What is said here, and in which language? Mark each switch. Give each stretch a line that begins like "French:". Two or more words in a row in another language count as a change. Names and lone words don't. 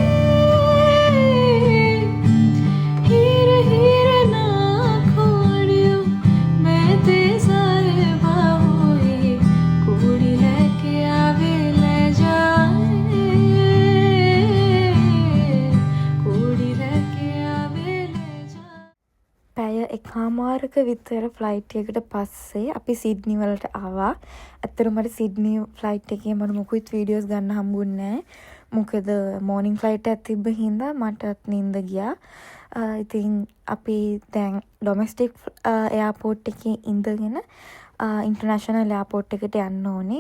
Punjabi: ਹੀਰ ਹੀਰ ਨਾ ਖੋੜੀਓ ਮੈਂ ਤੇ ਸਾਹਿਬਾਂ ਹੋਈ ਕੋੜੀ ਲੈ ਕੇ ਆਵੇ ਲੈ ਜਾਵੇ ਕੋੜੀ ਲੈ ਕੇ ਆਵੇ ਲੈ ਜਾਵੇ.
Sinhala: පැය 1:00ක විතර ෆ්ලයිට් එකකට පස්සේ අපි සිඩ්නි වලට ආවා. ඇත්තටම මට සිඩ්නි ෆ්ලයිට් එකේ මට මොකුත් වීඩියෝස් ගන්න හම්බුන්නේ නැහැ. මොකද
English: morning flight
Sinhala: එකක් තිබ්බ හින්දා මටත් නිින්ද ගියා. ඉතින් අපි දැන්
English: domestic airport
Sinhala: එකේ ඉඳගෙන
English: international airport
Sinhala: එකට යන්න ඕනේ.